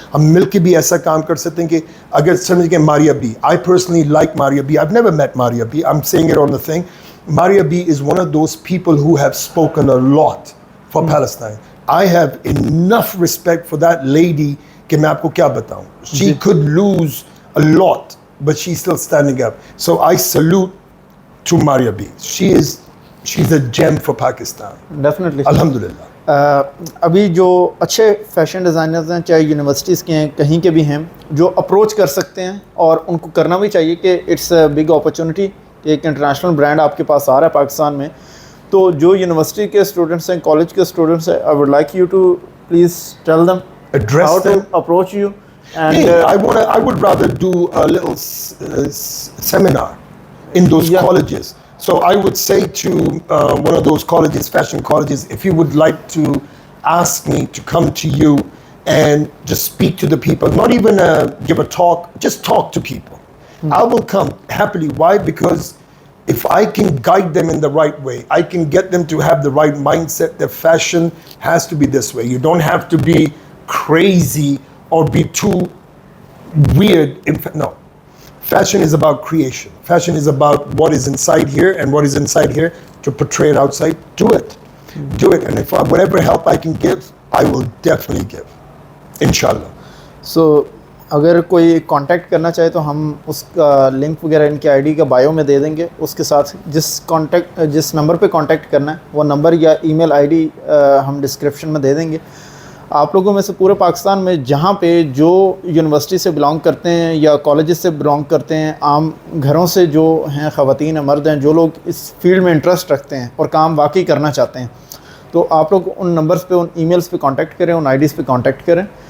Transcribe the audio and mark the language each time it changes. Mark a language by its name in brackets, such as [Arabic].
[Urdu] ہم مل کے بھی ایسا کام کر سکتے ہیں کہ اگر سمجھ کہ [English] Maria B, I personally like Maria B, I have never met Maria B, I am seeing it on the thing. Maria B is one of those people who have spoken a lot for Palestine. I have enough respect for that lady [Urdu] کہ میں آپ کو کیا بتاؤں. [English] She could lose a lot but she's still standing up. So I salute to Maria B. She's a gem for Pakistan. Definitely [Urdu] الحمدللہ. ابھی جو اچھے فیشن ڈیزائنرز ہیں چاہے یونیورسٹیز کے ہیں کہیں کے بھی ہیں جو اپروچ کر سکتے ہیں اور ان کو کرنا بھی چاہیے کہ [English] it's a big opportunity [Urdu] کہ ایک انٹرنیشنل برانڈ آپ کے پاس آ رہا ہے پاکستان میں. تو جو یونیورسٹی کے اسٹوڈنٹس ہیں, کالج کے اسٹوڈنٹس ہیں, [English] I would like you to please tell them Address how to them. approach you. And Hey, I would rather do a little seminar in those Yeah. colleges. So I would say to one of those colleges, fashion colleges, if you would like to ask me to come to you and just speak to the people, not even give a talk, just talk to people. I will come happily. Why? Because if I can guide them in the right way, I can get them to have the right mindset that fashion has to be this way. You don't have to be crazy or be too weird. No. Fashion is about creation. Fashion is about what is inside here and what is inside here to portray it outside. Do it. Do it. And if whatever help I can give, I will definitely give. Inshallah. [Urdu] سو اگر کوئی contact کرنا چاہے تو ہم اس کا link وغیرہ ان کے I D کا بایو میں دے دیں گے. اس کے ساتھ جس نمبر پہ کانٹیکٹ کرنا ہے وہ نمبر یا ای میل آئی ڈی ہم ڈسکرپشن میں دے دیں گے. آپ لوگوں میں سے پورے پاکستان میں جہاں پہ جو یونیورسٹی سے بلانگ کرتے ہیں یا کالجز سے بلانگ کرتے ہیں, عام گھروں سے جو ہیں, خواتین ہیں, مرد ہیں, جو لوگ اس فیلڈ میں انٹرسٹ رکھتے ہیں اور کام واقعی کرنا چاہتے ہیں, تو آپ لوگ ان نمبرز پہ, ان ای میلز پہ کانٹیکٹ کریں, ان آئی ڈیز پہ کانٹیکٹ کریں.